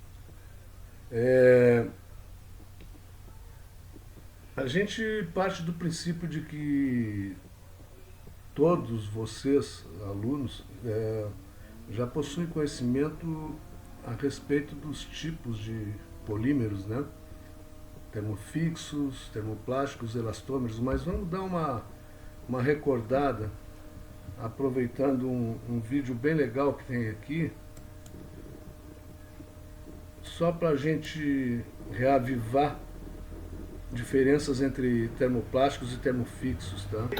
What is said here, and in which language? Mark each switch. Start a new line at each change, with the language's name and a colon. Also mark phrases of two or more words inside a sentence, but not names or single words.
Portuguese: A gente parte do princípio de que todos vocês, alunos, já possuem conhecimento a respeito dos tipos de polímeros, né? Termofixos, termoplásticos, elastômeros, mas vamos dar uma recordada, aproveitando um vídeo bem legal que tem aqui, só para a gente reavivar diferenças entre termoplásticos e termofixos, tá?